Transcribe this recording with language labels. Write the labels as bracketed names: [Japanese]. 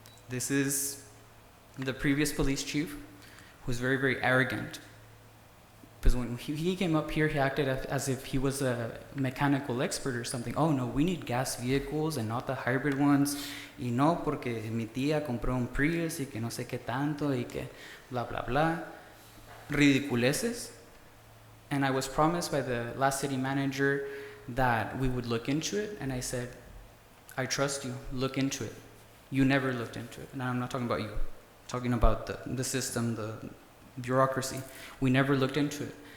[English] This is the previous police chief, who was very, very arrogant. Because when he came up here, he acted as if he was a mechanical expert or something. Oh no, we need gas vehicles and not the hybrid ones. [Spanish] Y no, porque mi tía compró un Prius y que no sé qué tanto y que blah, blah, blah. Ridiculeces. [English] And I was promised by the last city manager that we would look into it. And I said, I trust you, look into it. You never looked into it. And I'm not talking about you. I'm talking about the system, the bureaucracy. We never looked into it.